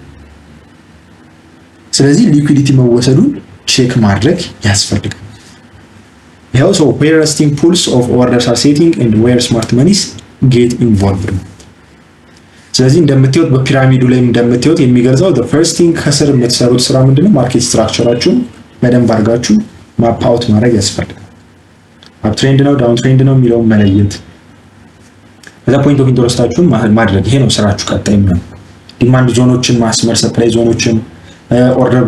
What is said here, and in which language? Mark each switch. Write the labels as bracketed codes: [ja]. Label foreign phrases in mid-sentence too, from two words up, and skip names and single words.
[am] ስለዚህ ሊኩዊዲቲ መወሰዱን ቼክ ማድረግ ያስፈልጋል። ይሄው ሶ [en] where resting pools of orders are setting and where smart monies get involved። [am] ስለዚህ እንደምታዩት በፒራሚዱ ላይ እንደምታዩት የሚገልጸው [en] the first thing [am] ከስር የምትሰሩት ስራ ምንድነው? ማርኬት ስትራክቸራችሁን በደንብ አድርጋችሁ [en] map out [am] ማድረግ ያስፈልጋል። [en] up trend [am] ነው [en] down trend [am] ነው የሚለውን መለየት፣ ከዛ [en] point of [am] ኢንተረስታችሁን ማድረግ። ይሄ ነው ስራችሁ። ቀጣይ ነው ዲማንድ ዞኖችን ማስመር፣ ሰፕላይ ዞኖችን፣ ኦርደር